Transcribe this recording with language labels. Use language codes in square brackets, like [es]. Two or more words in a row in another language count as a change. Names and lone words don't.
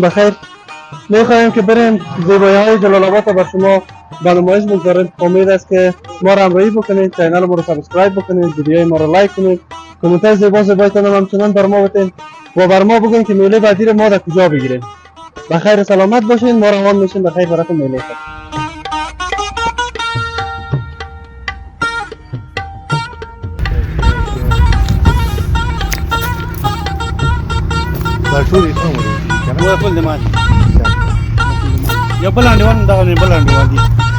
[fa] بخیر میخواهیم که بریم زیبایی های جلال آباد را به شما به نمایش بگذاریم. امید است که ما را همراهی بکنید، چینل ما را سابسکرایب بکنید، ویدیوهای ما را لایک کنید، کامنت های زیبایتان هم همچنان بر ما بتین و بر ما بگوین که میله بعدی را ما در کجا بگیریم. بخیر و سلامت باشین. ما روان میشیم بخیر براتون میله. [ps] ټول یې څومره دي وای خپل د ما یو بل انډیوال دغه نه بل انډیوال دي